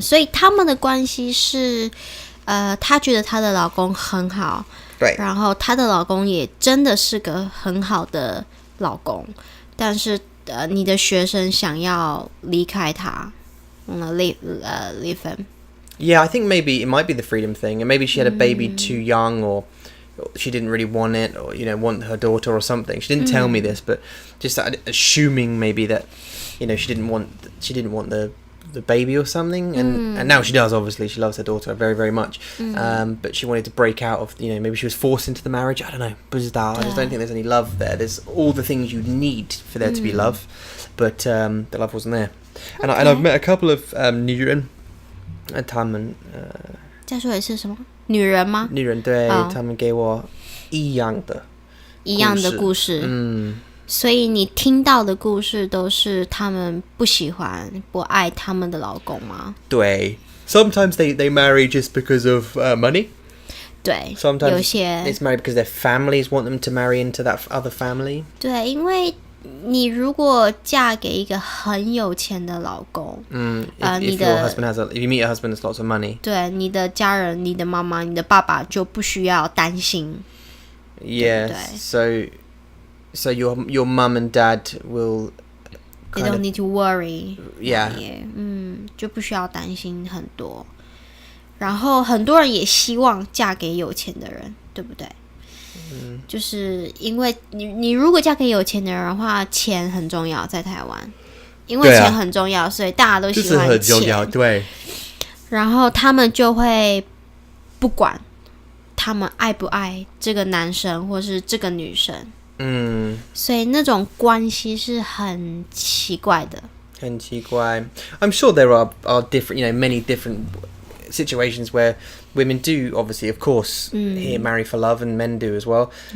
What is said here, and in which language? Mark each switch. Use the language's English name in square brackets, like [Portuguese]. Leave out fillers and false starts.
[Chinese] 所以他们的关系是，她觉得她的老公很好，对，然后她的老公也真的是个很好的老公，但是你的学生想要离开他， [English] leave him. Yeah, I think maybe it might be the freedom thing, and maybe she had a baby too young, or she didn't really want it, or want her daughter or something. She didn't tell me this, but just assuming maybe that she didn't want the baby or something, and now she does. Obviously, she loves her daughter very, very much. But she wanted to break out of maybe she was forced into the marriage. I don't know. I just don't think there's any love there. There's all the things you need for there to be love, but the love wasn't there. And I've met a couple of [Chinese] 女人，他们再说一次什么？女人吗？女人对，他们给我一样的故事。所以你听到的故事都是他们不喜欢、不爱他们的老公吗？对 [English] ，sometimes they marry just because of money. [Chinese] 对 [English] ，sometimes [Chinese] 有些 [English] it's married because their families want them to marry into that other family. [Chinese] 对，因为你如果嫁给一个很有钱的老公 [English] ，if your husband if you meet a husband that's lots of money. [Chinese] 对，你的家人、你的妈妈、你的爸爸就不需要担心。 [English] Yes, so your mum and dad will. They don't need to worry. Yeah. [Chinese] 就不需要担心很多。然后很多人也希望嫁给有钱的人，对不对？就是因为你如果嫁给有钱的人的话，钱很重要，在台湾，因为钱很重要，所以大家都喜欢钱。就是很重要，对。然后他们就会不管他们爱不爱这个男生或是这个女生，所以那种关系是很奇怪的。很奇怪。 [English] I'm sure there are different, many different situations where women do, obviously, of course, here marry for love, and men do as well.